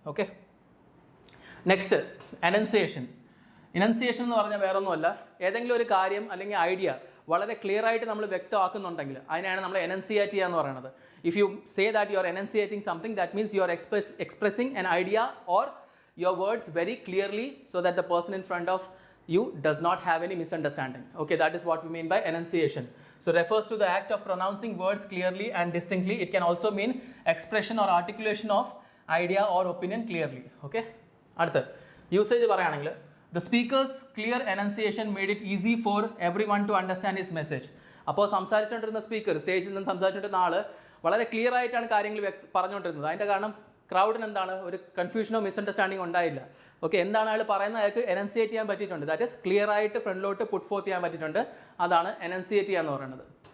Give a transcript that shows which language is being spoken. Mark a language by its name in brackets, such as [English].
[Malayalam] Okay, next എനൻസിയേഷൻ. ഇനൻസിയേഷൻ എന്ന് പറഞ്ഞാൽ വേറെ ഒന്നുമല്ല, ഏതെങ്കിലും ഒരു കാര്യം അല്ലെങ്കിൽ ഐഡിയ വളരെ ക്ലിയർ ആയിട്ട് നമ്മൾ വ്യക്തമാക്കുന്നുണ്ടെങ്കിൽ അതിനാണ് നമ്മൾ എനൻസിയേറ്റ് ചെയ്യുക എന്ന് പറയുന്നത്. [English] If you say that you are enunciating something, that means you are expressing an idea or your words very clearly so that the person in front of you does not have any misunderstanding. Okay, that is what we mean by enunciation. So refers to the act of pronouncing words clearly and distinctly. It can also mean expression or articulation of idea or opinion clearly. Okay, [Malayalam] അടുത്ത usage പറയുകയാണെങ്കിൽ, [English] the speaker's clear enunciation made it easy for everyone to understand his message. [Malayalam] അപ്പോൾ സംസാരിച്ചുകൊണ്ടിരുന്ന speaker, സ്റ്റേജിൽ നിന്ന് സംസാരിച്ചുകൊണ്ടിരുന്ന ആൾ വളരെ clear ആയിട്ടാണ് കാര്യങ്ങൾ പറഞ്ഞുകൊണ്ടിരുന്നത്. അതിൻ്റെ കാരണം ക്രൗഡിന് എന്താണ് ഒരു കൺഫ്യൂഷനോ മിസ്അണ്ടർസ്റ്റാൻഡിങ്ങോ ഉണ്ടായില്ല. ഓക്കെ, എന്താണ് അയാൾ പറയുന്നത് അയാൾക്ക് എനൻസിയേറ്റ് ചെയ്യാൻ പറ്റിയിട്ടുണ്ട്. [English] that is [Malayalam] ക്ലിയർ ആയിട്ട് ഫ്രണ്ടിലോട്ട് പുട്ട് ഫോർത്ത് ചെയ്യാൻ പറ്റിയിട്ടുണ്ട്. അതാണ് എനൻസിയേറ്റ് ചെയ്യുക എന്ന് പറയുന്നത്.